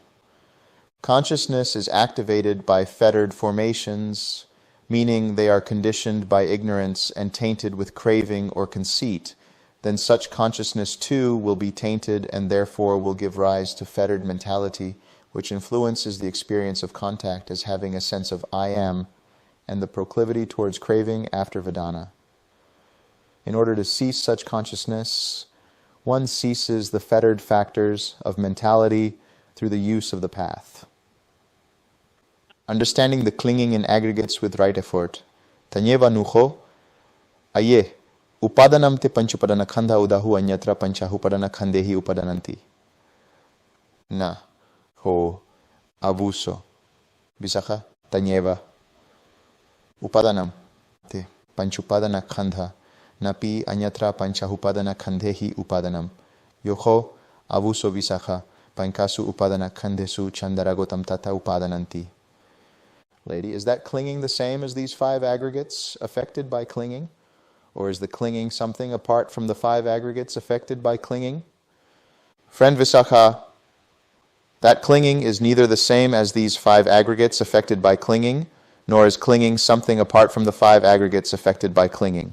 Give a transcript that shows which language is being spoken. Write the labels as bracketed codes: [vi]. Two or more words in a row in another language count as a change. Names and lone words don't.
[en] Consciousness is activated by fettered formations, meaning they are conditioned by ignorance and tainted with craving or conceit, then such consciousness too will be tainted and therefore will give rise to fettered mentality, which influences the experience of contact as having a sense of I am and the proclivity towards craving after Vedana. In order to cease such consciousness, one ceases the fettered factors of mentality through the use of the path. Understanding the clinging in aggregates with right effort. [pi] Tanyeva nuho aye upadanam te panchupadana khanda udahu anyatra panchahupadana khandehi upadananti. Na ho abuso visakha tanyeva upadanam te panchupadana khanda napi anyatra panchahupadana khandehi upadanam yoho abuso visakha pankasu upadana khandesu chandaragotam tata upadananti. [en] Lady, is that clinging the same as these 5 aggregates affected by clinging? Or is the clinging something apart from the 5 aggregates affected by clinging? Friend Visakha, that clinging is neither the same as these 5 aggregates affected by clinging, nor is clinging something apart from the 5 aggregates affected by clinging.